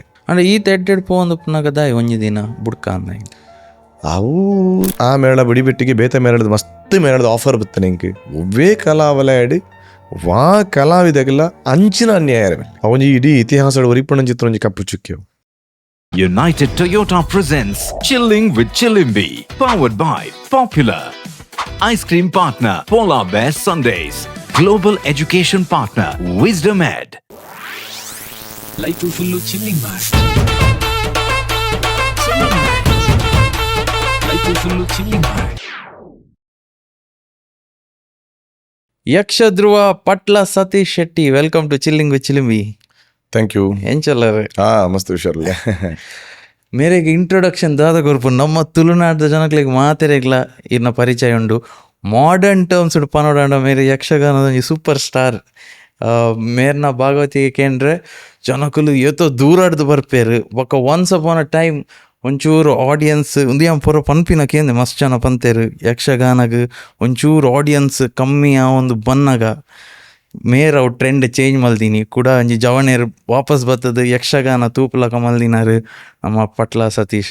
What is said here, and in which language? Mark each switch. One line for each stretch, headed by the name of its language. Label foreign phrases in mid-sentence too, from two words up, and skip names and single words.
Tulu: ಅಂದ್ರೆ ಈ ತೆಡ್ಡೆಡ್ ಪೋಂದು ಪುನಗದಾಯ ಒಂಜಿ ದಿನ ಬುಡ್ಕ ಅಂದ ಅವು ಆ ಮೇಳ ಬಿಡಿಬಿಟ್ಟಿಗೆ ಬೇತೆ ಮೇಳದ ಮಸ್ತ್ ಮೇಳದ ಆಫರ್ ಬತ್ತಾನೆ ಇಂಕ್ ಒವ್ವೇ ಕಲಾವಲಯಡಿ ವಾ ಕಲಾವಿದಗೆಲ್ಲ ಅಂಚಿನ ಅನ್ಯಾಯ ಅವೊಂಜಿ ಇಡೀ ಇತಿಹಾಸದ ಒರಿಪಣ ಚಿತ್ರ ಒಂಜಿ ಕಪ್ಪು ಚುಕ್ಕೆವು.
English: United Toyota presents Chilling with Chilimbi, powered by Popular. Ice cream partner Polar Bear Sundays. Global education partner Wisdom Ed. Life full chilling man. Life full chilling man.
Tulu: ಯಕ್ಷ ಧ್ರುವ ಪಟ್ಲ ಸತೀಶ್ ಶೆಟ್ಟಿ,
English: welcome to
Tulu: ಚಿಲ್ಲಿಂಗ್ ವಿತ್ ಚಿಲಿಂಬಿ.
English: thank you.
Tulu: ಎಂಚಲ್ಲರೆ ಮಸ್ತ್ ಹುಷಾರಲ್ಲ. ಮೇರೆಗೆ ಇಂಟ್ರೊಡಕ್ಷನ್ ದಾದ ಕೊರ್ಪು ನಮ್ಮ ತುಳುನಾಡದ ಜನಗಳಿಗೆ ಮಾತೆರೆಗ್ಲ ಇನ್ನ ಪರಿಚಯ ಉಂಡು.
English: modern terms
Tulu: ಪನೋಡಾಂಡ ಮೇರೆ ಯಕ್ಷಗಾನದ
English: super star
Tulu: ಮೇರ್ನ ಭಾಗವತಿಗೆ ಕೇಂದ್ರೆ ಜನಕುಲು ಏತೋ ದೂರಾಡ್ದು ಬರ್ಪೇರು. ಬೊಕ್ಕ
English: once upon a time
Tulu: ಒಂಚೂರು ಆಡಿಯನ್ಸ್ ಉಂದಿಯಂ ಪೂರ ಪನ್ಪಿನ ಕೇಂದ್ರ ಮಸ್ತ್ ಜನ ಪಂತೇರು. ಯಕ್ಷಗಾನಗ ಒಂಚೂರು ಆಡಿಯನ್ಸ್ ಕಮ್ಮಿ ಆ ಒಂದು ಬನ್ನಗ ಮೇರ್ ಅವು
English: trend change
Tulu: ಮಲ್ದಿನಿ ಕೂಡ ಒಂಜಿ ಜವಣೇರು ವಾಪಸ್ ಬರ್ತದ ಯಕ್ಷಗಾನ ತೂಪಲಕ ಮಲ್ದಿನಾರು ನಮ್ಮ ಪಟ್ಲ ಸತೀಶ್.